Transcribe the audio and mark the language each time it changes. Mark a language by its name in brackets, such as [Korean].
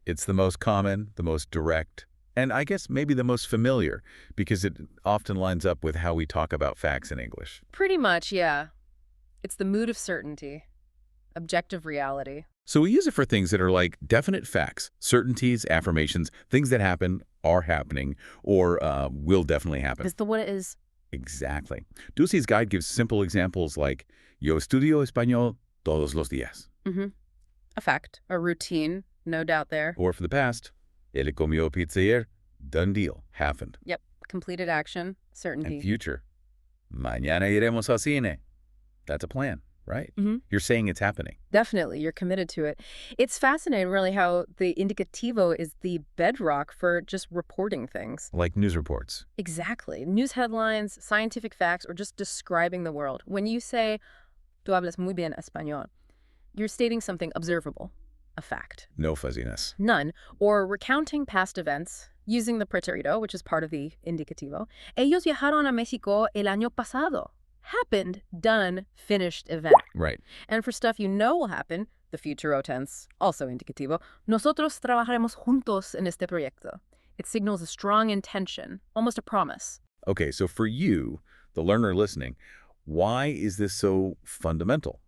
[English] It's the most common, the most direct, and I guess maybe the most familiar, because it often lines up with how we talk about facts in English. Pretty much, yeah. It's the mood of certainty, objective reality. So we use it for things that are like definite facts, certainties, affirmations, things that happen, are happening, or will definitely happen. It's the what it is. Exactly. Dulce's guide gives simple examples like, [Spanish] Yo estudio español todos los días. [English] A fact, a routine, no doubt there. Or for the past, [Spanish] Él comió pizza ayer, [English] done deal, happened. Yep, completed action, certainty. And future, [Spanish] mañana iremos al cine. [English] That's a plan, right? You're saying it's happening. Definitely, you're committed to it. It's fascinating, really, how the indicativo is the bedrock for just reporting things. Like news reports. Exactly. News headlines, scientific facts, or just describing the world. When you say, [Spanish] tú hablas muy bien español, [English] you're stating something observable, a fact. No fuzziness. None. Or recounting past events using the pretérito, which is part of the indicativo. [Spanish] Ellos viajaron a México el año pasado. [English] Happened, done, finished event. Right. And for stuff you know will happen, the futuro tense, also indicativo, [Spanish] nosotros trabajaremos juntos en este proyecto. [English] It signals a strong intention, almost a promise. Okay, so for you, the learner listening, why is this so fundamental?